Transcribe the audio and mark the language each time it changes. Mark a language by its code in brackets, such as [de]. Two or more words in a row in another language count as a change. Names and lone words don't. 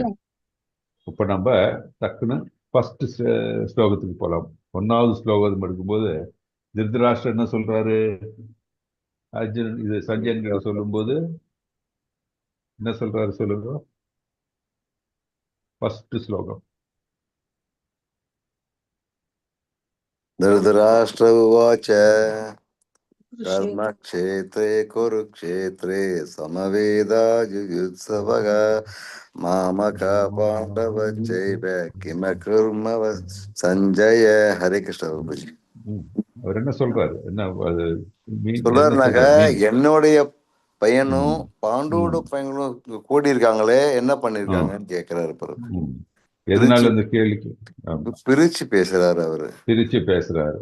[ta] இப்ப நம்ம டக்குன்னு ஃபர்ஸ்ட் ஸ்லோகத்துக்கு போலாம். 1வது ஸ்லோகம் எடுக்கும்போது திருதராஷ்டிரர் என்ன சொல்றாரு? அர்ஜுனன் இது சஞ்சயன் கிட்ட சொல்லும்போது என்ன சொல்றாரு சொல்லுங்க. ஃபர்ஸ்ட் ஸ்லோகம். [sa] धृतराष्ट्र उवाच कर्मक्षेत्रे कुरुक्षेत्रे समवेदायुयुत्सवः मामका पाण्डवश्चैव किमकुर्मः संजय. [hi] हरे कृष्ण प्रभुजी. [ta] அவர் என்ன சொல்றாரு? என்ன சொல்றாருனாக்க, என்னுடைய பையனும் பாண்டோட பையனும் கூடி இருக்காங்களே, என்ன பண்ணிருக்காங்கன்னு கேக்குறாரு. எதனால இந்த கேள்விக்கு பிரிச்சு பேசுறாரு அவரு. பிரிச்சு பேசுறாரு.